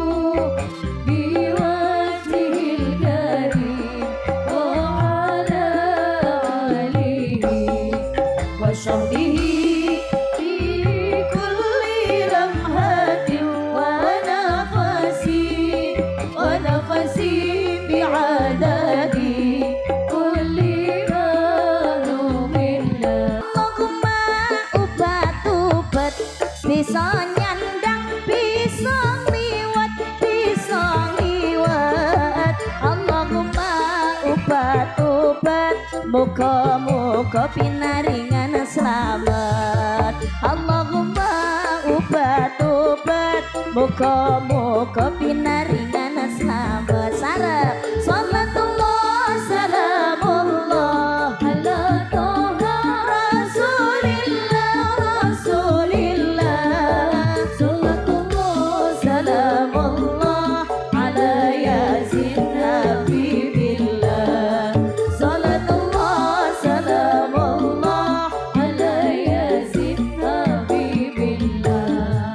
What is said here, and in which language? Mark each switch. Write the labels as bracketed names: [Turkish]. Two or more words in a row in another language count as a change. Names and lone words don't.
[Arabic] بوجهه الكريم وعلى آله وصحبه في كل لمحة ونفس بعدد كل معلوم الله. [Javanese] Allahumma ubat-ubat bisa nyandang bisa liwat Allahumma ubat-ubat muga-muga pinaringan selamat. Allahumma ubat-ubat muga-muga pinaringan selamat. [Arabic] Sarep صلاة الله سلام الله على طه رسول الله صلاة الله سلام الله على يس حبيب الله صلاة الله سلام الله على يس حبيب الله.